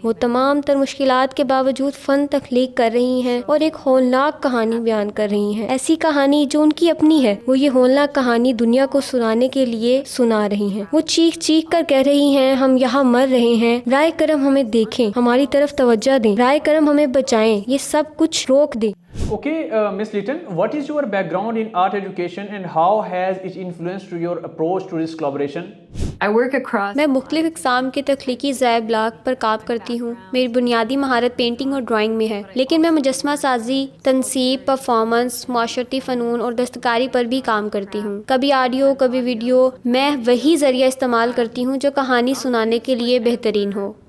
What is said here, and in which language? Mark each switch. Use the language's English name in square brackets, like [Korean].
[Urdu] وہ تمام تر مشکلات کے باوجود فن تخلیق کر رہی ہیں اور ایک ہولناک کہانی بیان کر رہی ہیں. ایسی کہانی جو ان کی اپنی ہے. وہ یہ ہولناک کہانی دنیا کو سنانے کے لیے سنا رہی ہیں. وہ چیخ چیخ کر کہہ رہی ہیں ہم یہاں مر رہے ہیں, رائے کرم ہمیں دیکھیں, ہماری طرف توجہ دیں, رائے کرم ہمیں بچائیں, یہ سب کچھ روک دیں. [English] Okay, Miss Litton, what is your background in art education and how has it influenced your approach to this collaboration? I work across [Urdu] میں مختلف اقسام کے تخلیقی ذرائع ابلاغ پر کام کرتی ہوں. میری بنیادی مہارت پینٹنگ اور ڈرائنگ میں ہے, لیکن میں مجسمہ سازی, تنصیب, پرفارمنس, معاشرتی فنون اور دستکاری پر بھی کام کرتی ہوں. کبھی آڈیو, کبھی ویڈیو. میں وہی ذریعہ استعمال کرتی ہوں جو کہانی سنانے کے لیے بہترین ہو.